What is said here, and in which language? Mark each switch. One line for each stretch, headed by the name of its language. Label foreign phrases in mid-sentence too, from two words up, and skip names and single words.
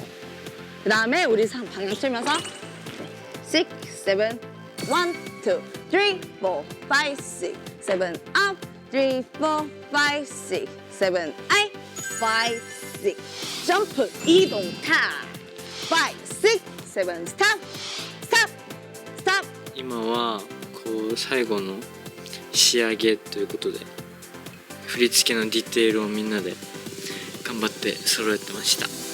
Korean: 그 다음에 우리 방향 틀면서 6, 7, 1, 2, 3, 4, 5, 6, 7,
English: up, 3, 4, 5, 6, 7, I, 5, 6,
Korean: 점프, 이동, 타, 5, 6, 7,
English: stop, stop, stop.
Japanese: 今はこう最後の仕上げということで振り付けのディテールをみんなで頑張って揃えてました。